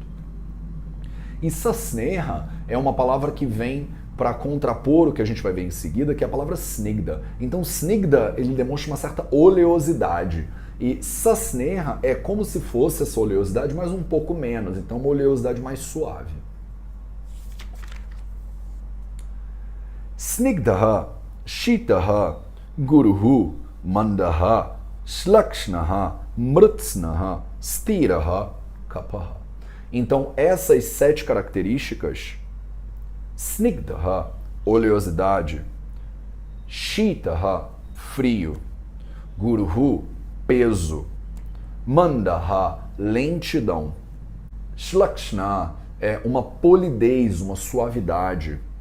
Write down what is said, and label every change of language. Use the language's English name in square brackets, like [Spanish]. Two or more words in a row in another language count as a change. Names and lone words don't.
[Portuguese] E Sasneha é uma palavra que vem para contrapor o que a gente vai ver em seguida, que é a palavra snigda. Então, snigda, ele demonstra uma certa oleosidade. E sasneha é como se fosse essa oleosidade, mas um pouco menos. Então, uma oleosidade mais suave. [Sanskrit] Snigdaha, shitaha, guruhu, mandaha, shlakshnaha, mrtsnaha, stiraha, kapaha. [Portuguese] Então, essas 7 características, snigdaha, oleosidade, shitaha, frio, guruhu, peso, mandaha, lentidão, shlakshna é uma polidez, uma suavidade,